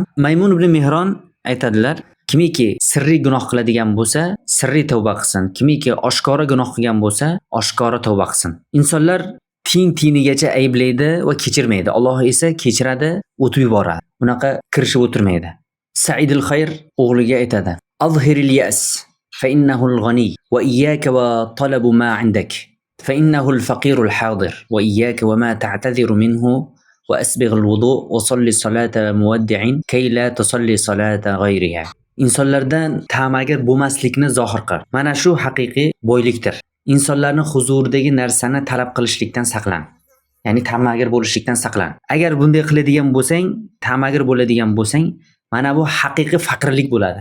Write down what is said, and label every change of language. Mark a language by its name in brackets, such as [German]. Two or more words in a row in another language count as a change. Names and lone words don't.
[Uzbek] Maymun ibn Mihron aytadilar, kimiki sirriy gunoh qiladigan bo'lsa, sirriy tavba qilsin. Kimiki oshkora gunoh qilgan bo'lsa, oshkora tavba qilsin. Insonlar tinigacha ayblaydi va kechirmaydi. Alloh esa kechiradi, o'tib yuboradi. Bunaqa kirishib o'tirmaydi. Said al-Khayr o'g'liga aytadi: [Arabic] "أظهر اليأس فإنه الغني وإياك وطلب ما عندك فإنه الفقير الحاضر وإياك وما تعتذر منه وأسبغ الوضوء وصل صلاة مودع كي لا تصلي صلاة غيرها." [Uzbek] İnsanlardan ta'magir bo'lmaslikni zohir qil. Mana shu haqiqiy boylikdir. İnsanlarning huzuridagi narsani talab qilishlikdan saqlan. Ya'ni ta'magir bo'lishlikdan saqlan. Agar bunday qiladigan bo'lsang, ta'magir bo'ladigan bo'lsang, mana bu haqiqiy faqirlik bo'ladi.